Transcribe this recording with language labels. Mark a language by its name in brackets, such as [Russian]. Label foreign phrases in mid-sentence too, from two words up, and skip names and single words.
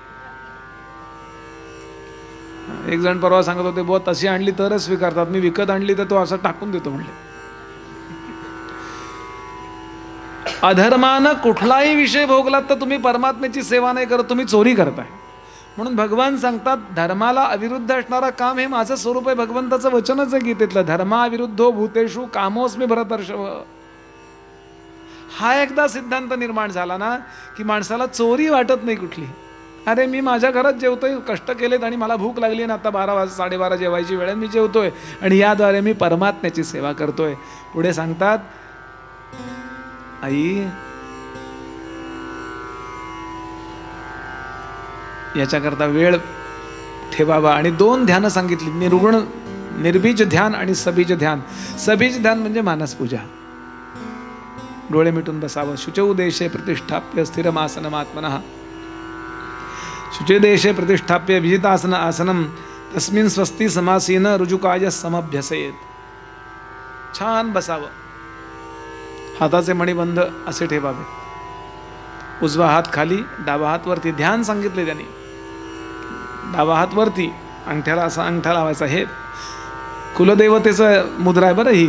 [Marathi] एक जण परवा सांगत होते, बुवा तशी आणली तरच स्वीकारतात, मी विकत आणली तर तो असं टाकून देतो म्हणले. अधर्मानं कुठलाही विषय भोगलात तर तुम्ही परमात्म्याची सेवा नाही करत, तुम्ही चोरी करताय. म्हणून भगवान सांगतात, धर्माला अविरुद्ध असणारा काम हे माझं स्वरूप आहे. भगवंताचं वचनच आहे गीतेतलं, [Sanskrit] धर्माविरुद्धो भूतेषु कामोस्मी भरतर्षभ. [Marathi] हा एकदा सिद्धांत निर्माण झाला ना की माणसाला चोरी वाटत नाही कुठली. अरे मी माझ्या घरात जेवतोय, कष्ट केलेत आणि मला भूक लागली ना, आता 12 साडेबारा जेवायची वेळ मी जेवतोय आणि याद्वारे मी परमात्म्याची सेवा करतोय. पुढे सांगतात, आई याच्याकरता वेळ ठेवावा. आणि 2 ध्यानं सांगितली, निर्गुण निर्बीज ध्यान आणि सबीज ध्यान. सबीज ध्यान म्हणजे मानसपूजा, डोळे मिटून बसावं. [Sanskrit] शुचौ देशे प्रतिष्ठाप्य स्थिरमासनमात्मनः, शुचे देशे प्रतिष्ठाप्य विजितासन आसनम तस्मिन् स्वस्ति समासीन रुजुकाय समभ्यसेत. [Marathi] छान बसावं, हाताचे मणिबंध असे ठेवावे, उजवा हात खाली, डावा हात वरती. ध्यान सांगितले त्यांनी, डावा हात वरती, अंगठ्याला असा अंगठा लावायचा. हे कुलदेवतेचं मुद्रा आहे बरं ही.